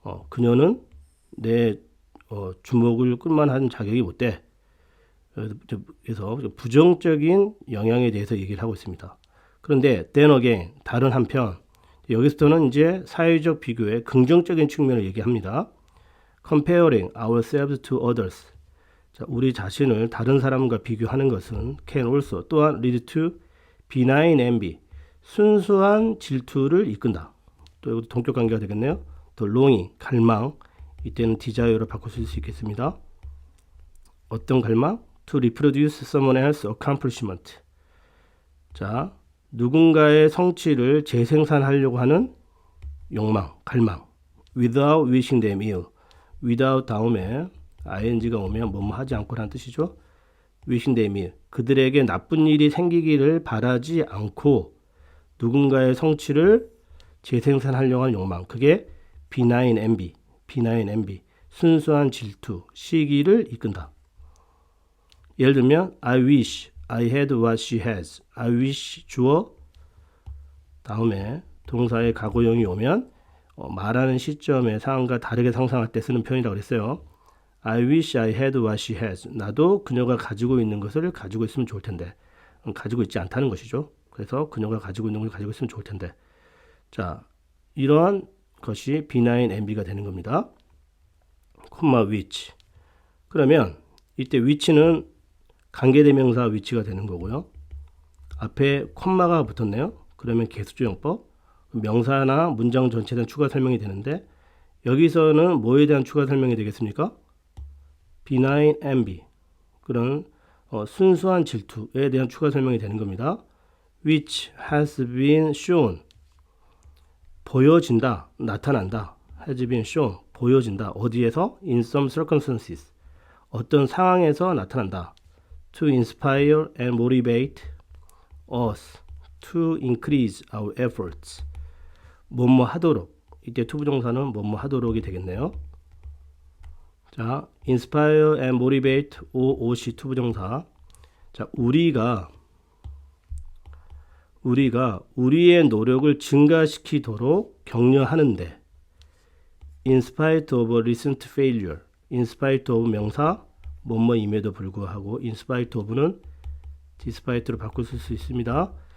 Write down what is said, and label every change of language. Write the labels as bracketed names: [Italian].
[Korean] 그녀는 내 주목을 끌만한 자격이 못 돼. 그래서 부정적인 영향에 대해서 얘기를 하고 있습니다. 그런데 [English] then again, [Korean] 다른 한편 여기서부터는 이제 사회적 비교의 긍정적인 측면을 얘기합니다. [English] Comparing ourselves to others. [Korean] 자, 우리 자신을 다른 사람과 비교하는 것은 [English] can also [Korean] 또한 [English] lead to benign envy. [Korean] 순수한 질투를 이끈다. 또 이것도 동격 관계가 되겠네요. 또 longing, 갈망. 이때는 desire로 바꿀 수 있겠습니다. 어떤 갈망? [English] To reproduce someone else's accomplishment. [Korean] 자, 누군가의 성취를 재생산하려고 하는 욕망, 갈망. [English] Without wishing them ill. [Korean] without 다음에 ing가 오면 뭐뭐 하지 않고라는 뜻이죠. [English] wishing them ill. [Korean] 그들에게 나쁜 일이 생기기를 바라지 않고 누군가의 성취를 재생산하려고 하는 욕망. 그게 benign envy. [English] benign envy. [Korean] 순수한 질투, 시기를 이끈다. 예를 들면 [English] I wish I had what she has. I wish [Korean] 주어 다음에 동사의 과거형이 오면 말하는 시점의 상황과 다르게 상상할 때 쓰는 표현이라고 그랬어요. [English] I wish I had what she has. [Korean] 나도 그녀가 가지고 있는 것을 가지고 있으면 좋을 텐데. 가지고 있지 않다는 것이죠. 그래서 그녀가 가지고 있는 것을 가지고 있으면 좋을 텐데. 자, 이러한 것이 benign envy가 되는 겁니다. 콤마 which. 그러면 이때 which는 관계대명사 위치가 되는 거고요. 앞에 콤마가 붙었네요. 그러면 개수조용법, 명사나 문장 전체에 대한 추가 설명이 되는데 여기서는 뭐에 대한 추가 설명이 되겠습니까? benign envy, 그런 순수한 질투에 대한 추가 설명이 되는 겁니다. [English] which has been shown, [Korean] 보여진다, 나타난다. [English] has been shown, [Korean] 보여진다. 어디에서? [English] in some circumstances, [Korean] 어떤 상황에서 나타난다. [English] to inspire and motivate us to increase our efforts. [Korean] 뭐뭐 하도록. 이때 투부정사는 뭐뭐 하도록이 되겠네요. [English] 자, inspire and motivate OOC 투부정사. [Korean] 자, 우리가 우리의 노력을 증가시키도록 격려하는데 [English] in spite of recent failure. in spite of [Korean] 명사 뭐뭐임에도 불구하고 in spite of는 despite로 바꿀 수 있습니다.